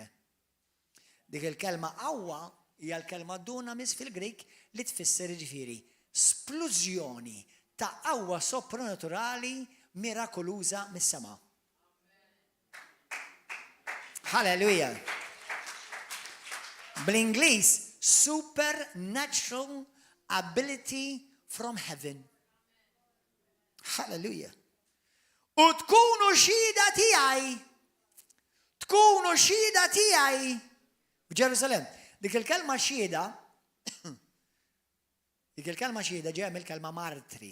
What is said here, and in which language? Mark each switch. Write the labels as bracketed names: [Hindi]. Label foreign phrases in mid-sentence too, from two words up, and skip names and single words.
[Maltese] Dik il-kelma qawwa hija l-kelma dunamis fil-Grik li tfisser ġifieri splużjoni ta' qawwa soprannaturali mirakoluża mis-sema. Hallelujah. [English] Bl-Ingliż supernatural ability from heaven. [Maltese] Hallelujah. U tkunu xhieda tiegħi. Tkunu xhieda tiegħi f'Ġerusalem. Dik il-kelma xhieda ġejja mill-kelma martri.